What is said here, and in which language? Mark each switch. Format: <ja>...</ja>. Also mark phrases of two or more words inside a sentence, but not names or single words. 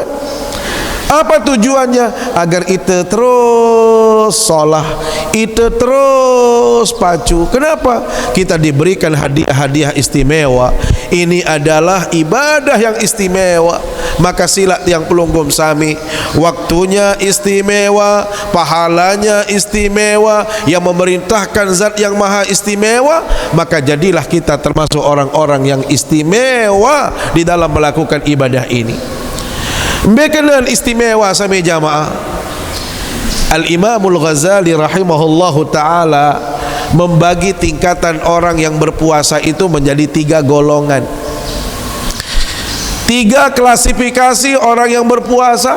<id>Apa tujuannya? Agar kita terus solah, kita terus pacu. Kenapa? Kita diberikan hadiah-hadiah istimewa. Ini adalah ibadah yang istimewa. Maka silat yang</id> <sas>pelunggum sami,</sas> <id>waktunya istimewa, pahalanya istimewa, yang memerintahkan zat yang maha istimewa. Maka jadilah kita termasuk orang-orang yang istimewa di dalam melakukan ibadah ini. Berkenaan istimewa sami jamaah, Al-Imamul Ghazali</id> <ar>رحمه الله تعالى</ar> <id>membagi tingkatan orang yang berpuasa itu menjadi 3 golongan, 3 klasifikasi orang yang berpuasa.</id>